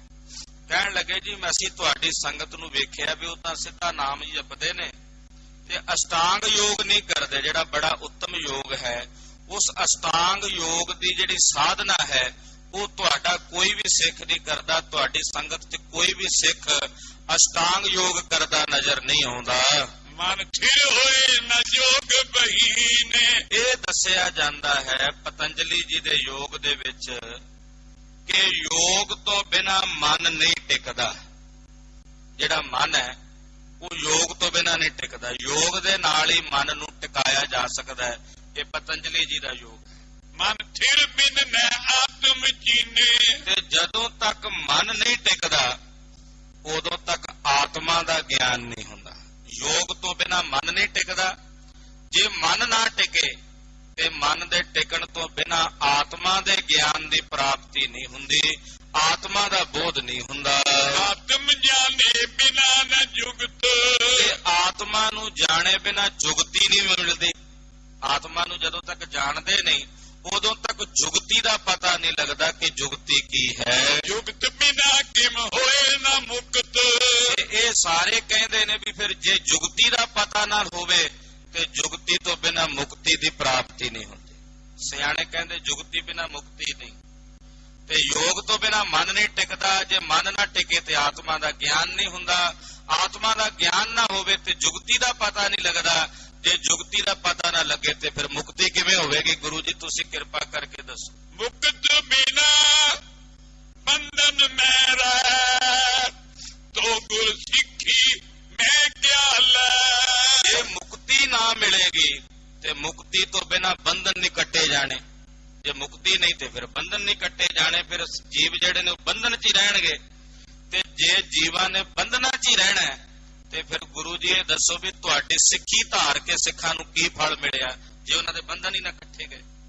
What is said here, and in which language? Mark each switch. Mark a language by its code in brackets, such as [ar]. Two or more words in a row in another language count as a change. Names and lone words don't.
[pa] ਕਹਿਣ ਲੱਗੇ ਜੀ ਅਸੀਂ ਤੁਹਾਡੀ ਸੰਗਤ ਨੂੰ ਵੇਖਿਆ ਵੀ ਉਹ ਤਾਂ ਸਿੱਧਾ ਨਾਮ ਹੀ ਜਪਦੇ ਨੇ ਤੇ ਅਸ਼ਟਾਂਗ ਯੋਗ ਨਹੀਂ ਕਰਦੇ, ਜਿਹੜਾ ਬੜਾ ਉੱਤਮ ਯੋਗ ਹੈ। ਉਸ ਅਸ਼ਟਾਂਗ ਯੋਗ ਦੀ ਜਿਹੜੀ ਸਾਧਨਾ ਹੈ ਉਹ ਤੁਹਾਡਾ ਕੋਈ ਵੀ ਸਿੱਖ ਨਹੀਂ ਕਰਦਾ। ਤੁਹਾਡੀ ਸੰਗਤ 'ਚ ਕੋਈ ਵੀ ਸਿੱਖ ਅਸ਼ਟਾਂਗ ਯੋਗ ਕਰਦਾ ਨਜ਼ਰ ਨਹੀਂ ਆਉਂਦਾ। [bra] मन थिर होए न जोग बहीने। [pa] ਇਹ ਦੱਸਿਆ ਜਾਂਦਾ ਹੈ ਪਤੰਜਲੀ ਜੀ ਦੇ ਯੋਗ ਦੇ ਵਿੱਚ ਕਿ ਯੋਗ ਤੋਂ ਬਿਨਾ ਮਨ ਨਹੀਂ ਟਿਕਦਾ। ਜਿਹੜਾ ਮਨ ਹੈ ਉਹ ਯੋਗ ਤੋਂ ਬਿਨਾ ਨਹੀਂ ਟਿਕਦਾ, ਯੋਗ ਦੇ ਨਾਲ ਹੀ ਮਨ ਨੂੰ ਟਿਕਾਇਆ ਜਾ ਸਕਦਾ ਹੈ। ਇਹ ਪਤੰਜਲੀ ਜੀ ਦਾ ਯੋਗ ਹੈ। [bra] मन थिर बिन न आत्म चीने। [pa] ਤੇ ਜਦੋਂ ਤੱਕ ਮਨ ਨਹੀਂ ਟਿਕਦਾ ਉਦੋਂ ਤੱਕ ਆਤਮਾ ਦਾ ਗਿਆਨ ਨਹੀਂ ਹੁੰਦਾ। ਯੋਗ ਤੋਂ ਬਿਨਾ ਮਨ ਨਹੀਂ ਟਿਕਦਾ। ਜੇ ਮਨ ਨਾ ਟਿਕੇ ਤੇ ਮਨ ਦੇ ਟਿਕਣ ਤੋਂ ਬਿਨਾ ਆਤਮਾ ਦੇ ਗਿਆਨ ਦੀ ਪ੍ਰਾਪਤੀ ਨਹੀਂ ਹੁੰਦੀ, ਆਤਮਾ ਦਾ ਬੋਧ ਨਹੀਂ ਹੁੰਦਾ। [bra] आत्म जाने बिना न जुगत। [pa] ਤੇ ਆਤਮਾ ਨੂੰ ਜਾਣੇ ਬਿਨਾ ਜੁਗਤੀ ਨਹੀਂ ਮਿਲਦੀ। ਆਤਮਾ ਨੂੰ ਜਦੋਂ ਤੱਕ ਜਾਣਦੇ ਨਹੀਂ ਉਦੋਂ ਤੱਕ ਜੁਗਤੀ ਦਾ ਪਤਾ ਨਹੀਂ ਲੱਗਦਾ ਕਿ ਜੁਗਤੀ ਕੀ ਹੈ। [bra] जुगत बिना किम होए न मुक्त। [pa] ਤੇ ਇਹ ਸਾਰੇ ਕਹਿੰਦੇ ਨੇ ਵੀ ਫਿਰ ਜੇ ਜੁਗਤੀ ਦਾ ਪਤਾ ਨਾ ਹੋਵੇ ਤੇ ਜੁਗਤੀ ਤੋਂ ਬਿਨਾ ਮੁਕਤੀ ਦੀ ਪ੍ਰਾਪਤੀ ਨਹੀਂ ਹੁੰਦੀ। ਸਿਆਣੇ ਕਹਿੰਦੇ ਜੁਗਤੀ ਬਿਨਾ ਮੁਕਤੀ ਨਹੀਂ, ਤੇ ਯੋਗ ਤੋਂ ਬਿਨਾ ਮਨ ਨਹੀਂ ਟਿਕਦਾ। ਜੇ ਮਨ ਨਾ ਟਿਕੇ ਤੇ ਆਤਮਾ ਦਾ ਗਿਆਨ ਨਹੀਂ ਹੁੰਦਾ। ਆਤਮਾ ਦਾ ਗਿਆਨ ਨਾ ਹੋਵੇ ਤੇ ਜੁਗਤੀ ਦਾ ਪਤਾ ਨਹੀਂ ਲੱਗਦਾ। ਜੇ ਜੁਗਤੀ ਦਾ ਪਤਾ ਨਾ ਲੱਗੇ ਤੇ ਫਿਰ ਮੁਕਤੀ ਕਿਵੇਂ ਹੋਵੇਗੀ? ਗੁਰੂ ਜੀ ਤੁਸੀਂ ਕਿਰਪਾ ਕਰਕੇ ਦੱਸੋ। [bra] मुक्त बिना बंधन में रह, तो गुर सिक्खी मैं क्या लै। [pa] ਜੇ ਮੁਕਤੀ ਨਾ ਮਿਲੇਗੀ ਤੇ ਮੁਕਤੀ ਤੋਂ ਬਿਨਾ ਬੰਧਨ ਨਹੀਂ ਕੱਟੇ ਜਾਣੇ। ਜੇ ਮੁਕਤੀ ਨਹੀਂ ਤੇ ਫਿਰ ਬੰਧਨ ਨਹੀਂ ਕੱਟੇ ਜਾਣੇ। ਫਿਰ ਜੀਵ ਜਿਹੜੇ ਨੇ ਉਹ ਬੰਧਨ 'ਚ ਹੀ ਰਹਿਣਗੇ। ਤੇ ਜੇ ਜੀਵਾਂ ਨੇ ਬੰਧਨਾਂ 'ਚ ਹੀ ਰਹਿਣਾ ਹੈ ਤੇ ਫਿਰ ਗੁਰੂ ਜੀ ਇਹ ਦੱਸੋ ਵੀ ਤੁਹਾਡੀ ਸਿੱਖੀ ਧਾਰ ਕੇ ਸਿੱਖਾਂ ਨੂੰ ਕੀ ਫਲ ਮਿਲਿਆ ਜੇ ਉਹਨਾਂ ਦੇ ਬੰਧਨ ਹੀ ਨਾ ਕੱਟੇ ਗਏ?